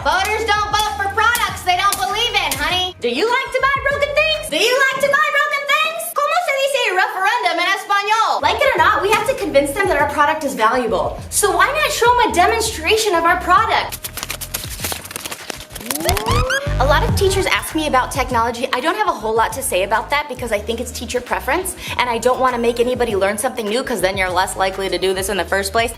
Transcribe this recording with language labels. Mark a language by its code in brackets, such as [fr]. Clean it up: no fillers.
[en] Voters don't vote for products they don't believe in, honey. Do you like to buy broken things? Do you like to buy broken things? [es] ¿Cómo se dice referendum en español? [en] Like it or not, we have to convince them that our product is valuable. So why not show them a demonstration of our product? A lot of teachers ask me about technology. I don't have a whole lot to say about that because I think it's teacher preference, and I don't want to make anybody learn something new because then you're less likely to do this in the first place.